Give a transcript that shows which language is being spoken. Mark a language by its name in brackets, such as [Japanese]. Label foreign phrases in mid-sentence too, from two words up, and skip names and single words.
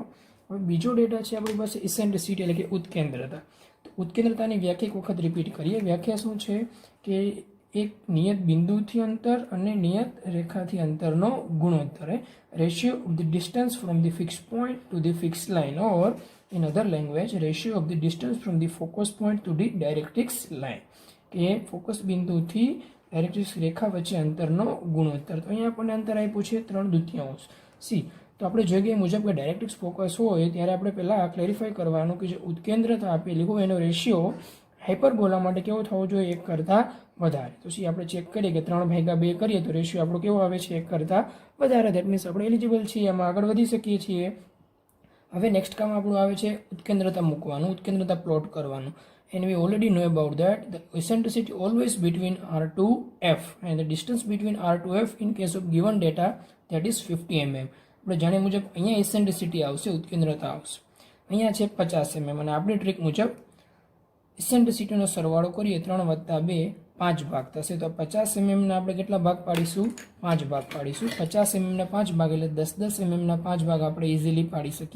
[Gujarati] હવે બીજો ડેટા છે આપણી પાસે ઇસેન્ટ્રિસિટી એટલે કે ઉત્કેન્દ્રતા. તો ઉત્કેન્દ્રતાની વ્યાખ્યા એક વખત રિપીટ કરીએ. વ્યાખ્યા શું છે કે એક નિયત બિંદુથી અંતર અને નિયત રેખાથી અંતરનો ગુણોત્તર, [English] ratio of the distance from the fix point to the fix line, or in other language ratio of the distance from the focus point to the directrix line, [Gujarati] કે ફોકસ બિંદુથી ડાયરેક્ટ્રિક્સ રેખા વચ્ચે અંતરનો ગુણોત્તર. તો અહીંયા આપણને અંતર આપ્યું છે 3/2 સી. તો આપણે જોઈએ મુજબ કે ડાયરેક્ટ્રિક્સ ફોકસ હોય ત્યારે આપણે પહેલાં ક્લેરિફાઈ કરવાનું કે જે ઉત્કેન્દ્રતા આપેલી હોય એનો રેશિયો હાઇપરબોલા માટે કેવો થવો જોઈએ, 1 કરતાં વધારે. તો સી આપણે ચેક કરીએ કે 3/2 કરીએ તો રેશિયો આપણો કેવો આવે છે, 1 કરતાં વધારે. [English] that means [Gujarati] આપણે એલિજિબલ છીએ, એમાં આગળ વધી શકીએ છીએ. હવે નેક્સ્ટ કામ આપણું આવે છે ઉત્કેન્દ્રતા મૂકવાનું, ઉત્કેન્દ્રતા પ્લોટ કરવાનું. [English] And we already know about that the eccentricity always between R to F and the distance between R to F in case of given data that is 50 mm. [Gujarati] આપણે જાણીએ મુજબ અહીંયા ઇસેન્ટ્રિસિટી આવશે, ઉત્કેન્દ્રતા આવશે, અહીંયા છે 50 mm અને આપણી ટ્રીક મુજબ ઇસેન્ટ્રિસિટીનો સરવાળો કરીએ 3 + 2 5 ભાગ થશે. તો 50 mm ના આપણે કેટલા ભાગ પાડીશું, 5 ભાગ પાડીશું. 50 mm ના 5 ભાગ એટલે 10 mm ના 5 ભાગ આપણે ઇઝીલી પાડી શકીએ.